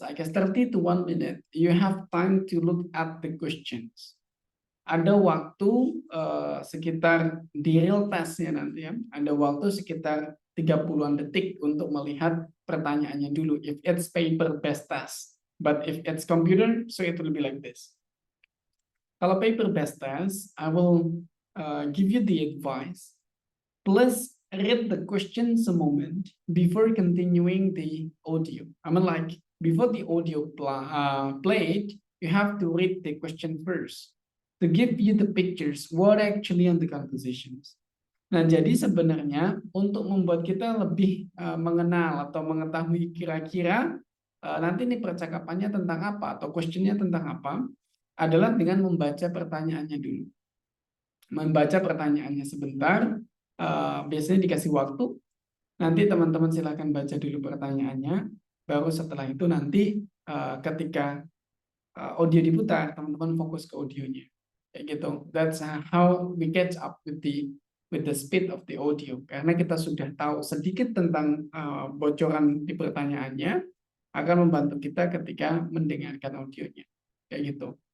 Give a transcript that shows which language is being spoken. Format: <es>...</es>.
<en>I guess 30 to 1 minute. You have time to look at the questions.</en> <id>Ada waktu sekitar di real testnya nanti ya. Ada waktu sekitar 30-an detik untuk melihat pertanyaannya dulu.</id> <en>If it's paper-based test, but if it's computer, so it will be like this. Kalau paper-based test, I will give you the advice. Please read the questions a moment before continuing the audio. I mean, like before the audio played, you have to read the question first to give you the pictures what actually on the conversations.</en> <id>Nah, jadi sebenarnya untuk membuat kita lebih mengenal atau mengetahui kira-kira nanti nih percakapannya tentang apa atau questionnya tentang apa adalah dengan membaca pertanyaannya dulu. Membaca pertanyaannya sebentar, biasanya dikasih waktu, nanti teman-teman silakan baca dulu pertanyaannya, baru setelah itu nanti ketika audio diputar, teman-teman fokus ke audionya. Kayak gitu.</id> <en>That's how we catch up with the speed of the audio.</en> <id>Karena kita sudah tahu sedikit tentang bocoran di pertanyaannya, akan membantu kita ketika mendengarkan audionya. Kayak gitu.</id>